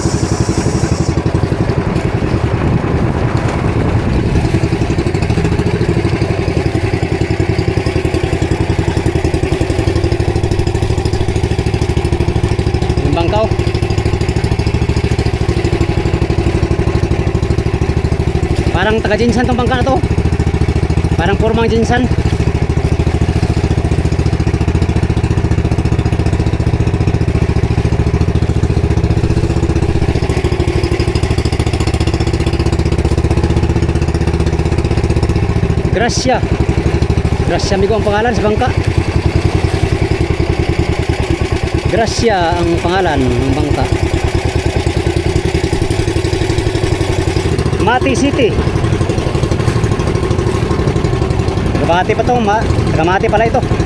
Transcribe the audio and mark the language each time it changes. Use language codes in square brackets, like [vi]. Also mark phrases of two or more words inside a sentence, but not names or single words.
[tl] Yung bangkaw. Parang taga Jinsan tong bangka na to. Parang purmang Jinsan. Gracia. Gracia amigo ang pangalan sa bangka. Gracia ang pangalan ng bangka. Mati City. Gabati pa to, Gamati pala ito.